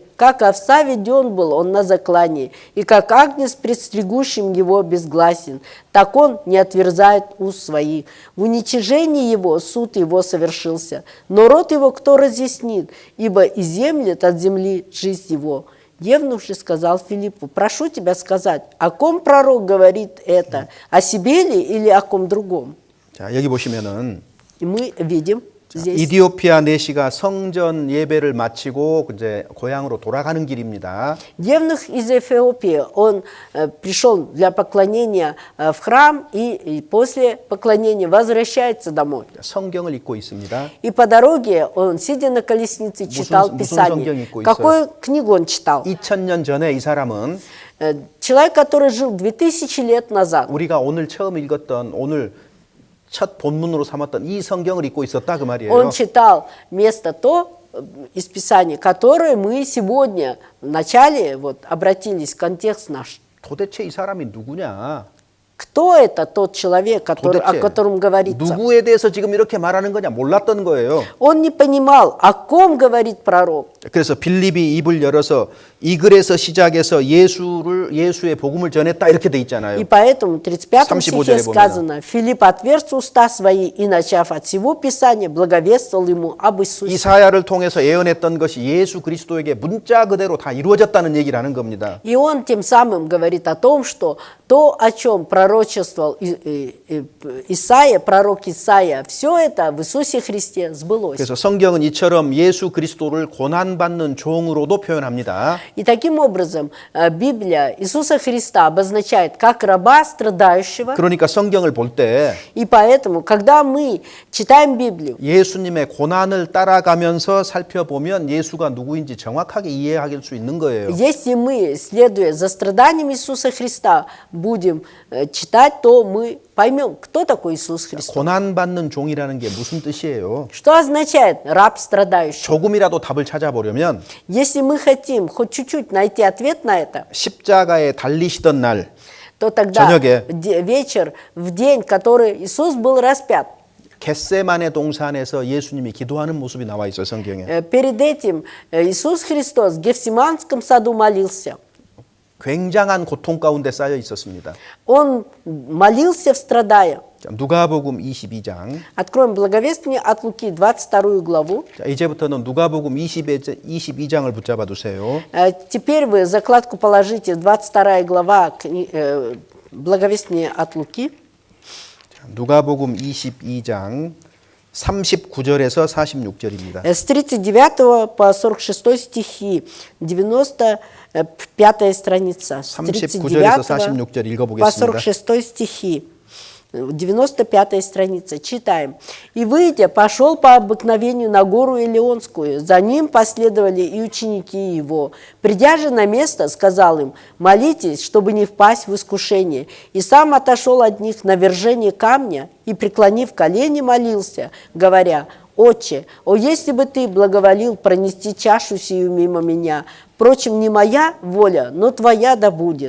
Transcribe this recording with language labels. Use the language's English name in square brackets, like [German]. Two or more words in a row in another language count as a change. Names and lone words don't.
[Russian] Как овца веден был он на заклание, и как агнец пред стригущим его безгласен, так он не отверзает уст своих. В уничижении его суд его совершился, но род его кто разъяснит, ибо изъемлет от земли жизнь его». Евнух же сказал Филиппу: «Прошу тебя сказать, о ком пророк говорит это, о себе ли или о ком другом?» [Korean] 자, 여기 보시면은 [Russian] И мы видим здесь. [Korean] 이디오피아 내시가 성전 예배를 마치고 이제 고향으로 돌아가는 길입니다. [Russian] Евнух из Эфиопии, он пришел для поклонения в храм и после поклонения возвращается домой. [Korean] 성경을 읽고 있습니다. [Russian] И по дороге он, сидя на колеснице, читал [Korean] 무슨 [Russian] Писание. [Korean] 성경 읽고 [Russian] Какую книгу он читал? [Korean] 2000년 전에 이 사람은 [Russian] Человек, который жил 2000 лет назад, [Korean] 우리가 오늘 처음 읽었던 오늘 첫 본문으로 삼았던 이 성경을 읽고 있었다 그 말이에요. [Russian] он читал место то из Писания, которое мы сегодня в начале вот, обратились, контекст наш. [Korean] 도대체 이 사람이 누구냐? [Russian] Кто это тот человек, который, о [Korean] 도대체 [Russian] котором говорится? [Korean] 누구에 대해서 지금 이렇게 말하는 거냐 몰랐던 거예요. [Russian] Он не понимал, о ком говорит пророк. [Korean] 그래서 빌립이 입을 열어서 이 글에서 시작해서 예수의 복음을 전했다 이렇게 돼 있잖아요. [Russian] И поэтому в 35 35 стихе [Korean] 절에 [Russian] сказано: «Филипп отверз уста свои и, начав от всего Писания, благовествовал ему об Иисусе». [Korean] 이사야를 통해서 예언했던 것이 예수 그리스도에게 문자 그대로 다 이루어졌다는 얘기를 하는 겁니다. [Russian] И он тем самым говорит о том, что то, о чем пророчествовал Исаия, пророк Исаия, все это в Иисусе Христе сбылось. [Korean] 그래서 성경은 이처럼 예수 그리스도를 고난받는 종으로도 표현합니다. [Russian] И таким образом Библия Иисуса Христа обозначает как раба страдающего. [Korean] 그러니까 성경을 볼 때 [Russian] И поэтому, когда мы читаем Библию, [Korean] 예수님의 고난을 따라가면서 살펴보면 예수가 누구인지 정확하게 이해할 수 있는 거예요. [Russian] если мы, следуя за страданиями Иисуса Христа, будем читать, то мы поймем, кто такой Иисус Христос. [Korean] 고난받는 종이라는 게 무슨 뜻이에요? [Russian] Что означает раб страдающий? [Korean] 조금이라도 답을 찾아보려면 [Russian] Если мы хотим хоть чуть-чуть найти ответ на это, [Korean] 십자가에 달리시던 날 [Russian] то тогда [Korean] 저녁에 [Russian] вечер, в день, который Иисус был распят, [Korean] 겟세마네 동산에서 예수님이 기도하는 모습이 나와 있어요, 성경에. [Russian] перед этим Иисус Христос в Гефсиманском саду молился. [Korean] 굉장한 고통 가운데 쌓여 있었습니다. [Russian] Он молился, страдая. [Korean] 자, 누가복음 22장. [Russian] Откроем благовествование от Луки, 22 главу. [Korean] 자, 이제부터는 누가복음 22장을 붙잡아 두세요. [Russian] Теперь вы закладку положите, 22 глава, благовествование от Луки. [Korean] 자, 누가복음 22장 39절에서 46절입니다. [Russian] С 39 по 46 стихи, 95 страница. С [Korean] 39에서 46절 [Russian] по [Korean] 읽어보겠습니다. [Russian] 46 стихи. 95 страница. Читаем. «И, выйдя, пошел по обыкновению на гору Илионскую. За ним последовали и ученики его. Придя же на место, сказал им: молитесь, чтобы не впасть в искушение. И сам отошел от них на вержение камня и, преклонив колени, молился, говоря: «Отче, о, если бы ты благоволил пронести чашу сию мимо меня, впрочем, не моя воля, но твоя да будет».